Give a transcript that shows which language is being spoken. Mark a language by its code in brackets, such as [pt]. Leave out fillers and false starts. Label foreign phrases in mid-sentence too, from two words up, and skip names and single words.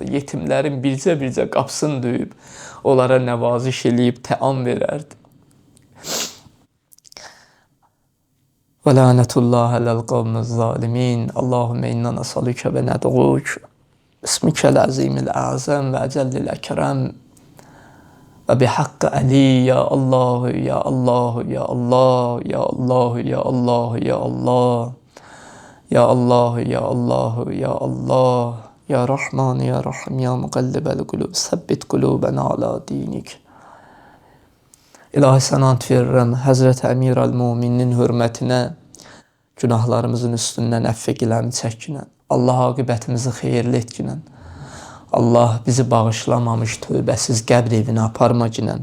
[az] Yetimlərin bircə qapısını döyüb, onlara nəvaziş eləyib təam verərdi. [ar] و لعنة الله على القوم الظالمين. اللهم إنا نسألك و ندعوك. اسمك العظيم الأعظم و الأجل الأكرم. و بحق علي, يا الله، يا الله، يا الله، يا الله، يا الله، يا الله. يا الله، يا الله، يا الله. يا رحمن، يا رحيم، يا مقلب القلوب. ثبت قلوبنا على دينك. [az] İlahi sənə ant verirəm, Həzrət Əmir Əl-Müminin hörmətinə, günahlarımızın üstündən əffəqiləni çəkinən. Allah aqibətimizi xeyirli etkinən. Allah bizi bağışlamamış tövbəsiz qəbr evinə aparmaginən.